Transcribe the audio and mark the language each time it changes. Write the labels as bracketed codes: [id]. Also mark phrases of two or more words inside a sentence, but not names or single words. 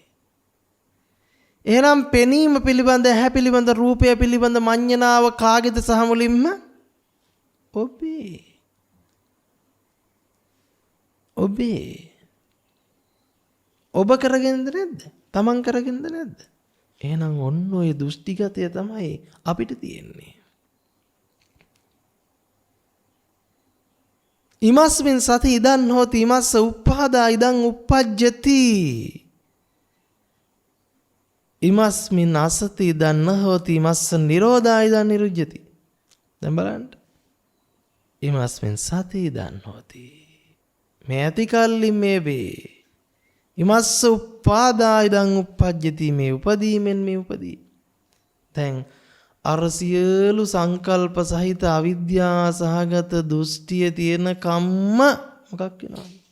[si] එහෙනම් පෙනීම පිළිබඳ, ඇහැ පිළිබඳ, රූපය පිළිබඳ මඤ්ඤණාව කාගේද සහ මුලින්ම? ඔබේ. ඔබේ. ඔබ කරගෙනද නැද්ද? තමන් කරගෙනද නැද්ද? එහෙනම් ඔන්න ඔය දෘෂ්ටිගතය තමයි අපිට තියෙන්නේ. [pi] ඉමස්මින් සති ඉදන් හෝති ඉමස්ස උප්පාදා ඉදන් උප්පජ්ජති. ඉමස්මින් අසති ඉදන් හෝති ඉමස්ස නිරෝධා ඉදන් නිරුජ්ජති. [si] දැන් බලන්න. [pi] ඉමස්මින් සති ඉදන් හෝති. [si] මේ ඇති කල්ලි මේ වේ. [pi] ඉමස්ස උප්පාදා ඉදන් උප්පජ්ජති. [si] මේ උපදීමෙන් මේ උපදී. දැන් අර සියලු සංකල්ප සහිත අවිද්‍යා සහගත දෘෂ්ටිය තියෙන කම්ම මොකක් වෙනවද?